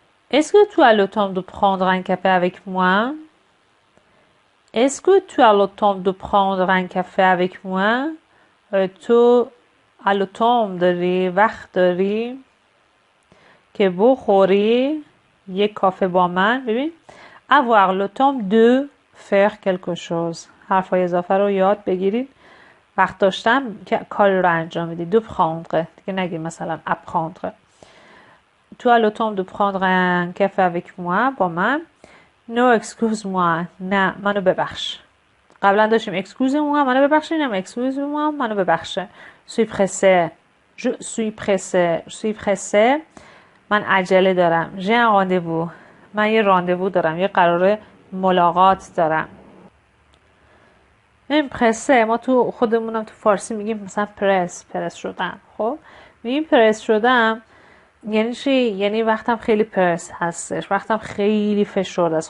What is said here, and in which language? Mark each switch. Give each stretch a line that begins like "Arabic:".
French: Est-ce que tu as le temps de prendre un café avec moi? Est-ce que tu as le temps de prendre un café avec moi?
Persian: تو
French: as le temps
Persian: داری، وقت داری که بخوری یک کافه با من. ببین
French: avoir le temps de faire quelque chose،
Persian: حرفای اضافه رو یاد بگیرید. وقت داشتم که کاری رو انجام میدی.
French: de prendre
Persian: دیگه نگید مثلا
French: apprendre. tu as le temps de prendre un café avec moi
Persian: با من.
French: no excuse-moi،
Persian: نه منو ببخش. قبلا داشتیم
French: excuse-moi
Persian: منو ببخشید، اینم excuse-moi منو ببخشه.
French: suis pressé، je suis pressé، je suis pressé
Persian: من عجله دارم.
French: j'ai un rendez-vous،
Persian: من یه راندوو دارم، یه قرار ملاقات دارم. این پرسه ما تو خودمونم تو فارسی میگیم مثلا پرس شدم. خب میگیم پرس شدم یعنی چی؟ یعنی وقتم خیلی پرس هستش، وقتم خیلی فشرده است.